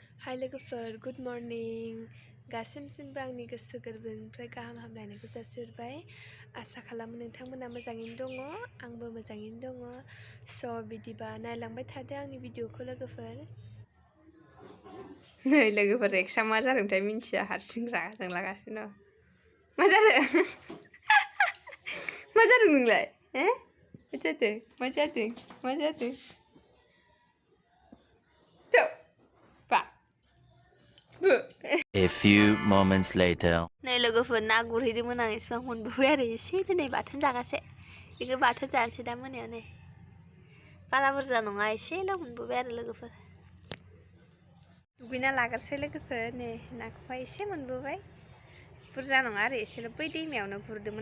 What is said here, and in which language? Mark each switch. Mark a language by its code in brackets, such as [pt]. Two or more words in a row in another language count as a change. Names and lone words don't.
[brx] हाय लोगोफोर [en] good morning [brx] गासिमबो आंनि गोसो गोरबोनिफ्राय गाहाम हामलायनायखौ जासिहरबाय आसा खालामो नोंथांमोना मोजाङैनो दङ आंबो मोजाङैनो दङ स' बिदिबा नायलांबाय थादो आंनि भिडिअखौ लोगोफोर नै लोगोफोर एक्सा मा जादोंथाय मिन्थिया हारसिं रागा जोंलागासिनो मा जादों मा जादों नोंलाय मा जादों [en] A few moments later. [brx] नै लोगोफोर ना गुरहैदोंमोन आं इसिबां मोनबोबाय आरो एसे दिनै बाथोन जागासे बेखौ बाथोन जानोसै दा मोनायाव नै बारा बुरजा नङा एसेल' मोनबोबाय आरो लोगोफोर दुगैना लाग्रोसै लोगोफोर नै नाखौहाय एसे मोनबोबाय बुरजा नङा आरो एसेल' बै दैमायावनो गुरदोंमोन